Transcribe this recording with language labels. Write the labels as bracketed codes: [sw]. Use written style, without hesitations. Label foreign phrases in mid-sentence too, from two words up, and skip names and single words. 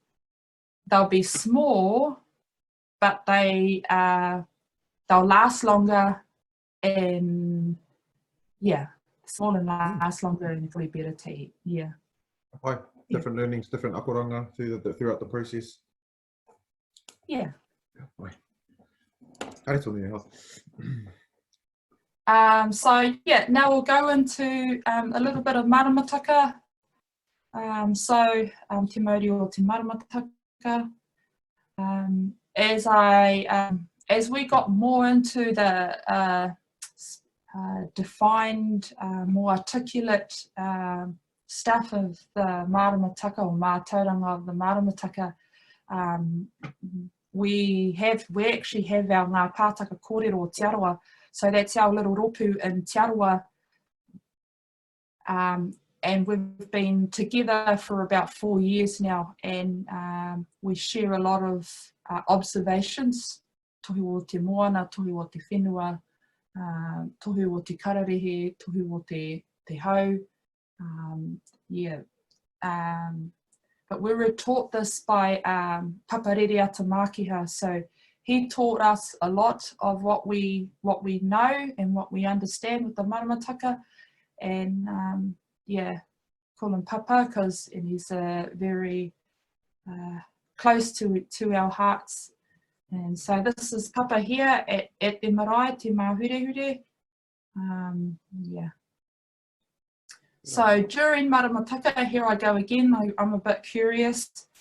[en] They'll be small, but they'll last longer, and yeah, small and last longer, and it'll be better to eat. Yeah. Hi. Different learnings, different akoranga throughout the process. Yeah. So yeah, now we'll go into a little bit of maramataka. [mi] Te mauri o te maramataka. [en] As we got more into the defined, more articulate stuff of the maramataka, or mātauranga of the maramataka, we actually have our ngā pātaka kōrero o Te Arawa. So that's our little ropu in Te Arawa. And we've been together for about 4 years now, and we share a lot of observations, [mi] tohu o te moana, tohu o te whenua, tohu o te kararehe, tohu o te hau. [en] But we were taught this by Papa Rere Makiha, so he taught us a lot of what we know and what we understand with the maramataka, and yeah, call him Papa and he's very close to our hearts. And so this is Papa here at the marae, te mahurehure. Yeah. So during maramataka, here I go again, I'm a bit curious.